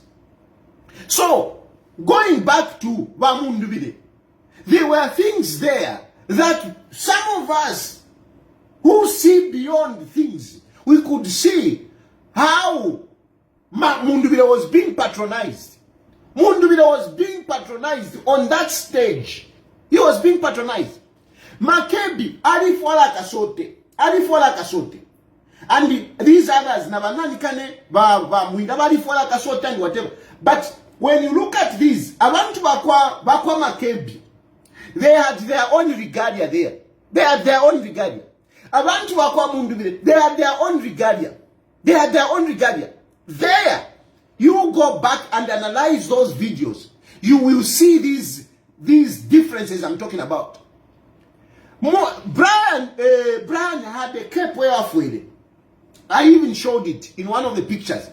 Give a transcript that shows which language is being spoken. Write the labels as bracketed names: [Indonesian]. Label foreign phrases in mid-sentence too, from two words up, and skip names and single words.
[English] So, going back to Wamundubide, there were things there that some of us who see beyond things, we could see how Mundubile was being patronized. Mundubile was being patronized on that stage. He was being patronized. [Bemba] Makebi, alifwala kasote. [English] And these others, [Bemba] nabanani kane, mwinda alifwala kasote and whatever. [English] But when you look at these, [Bemba] abantu bakwa Makebi, [English] they had their own regalia there. They had their own regalia. [Bemba] Abantu bakwa Mundubile, [English] they had their own regalia. There, you go back and analyze those videos. You will see these differences I'm talking about. Brian had a cape where I even showed it in one of the pictures.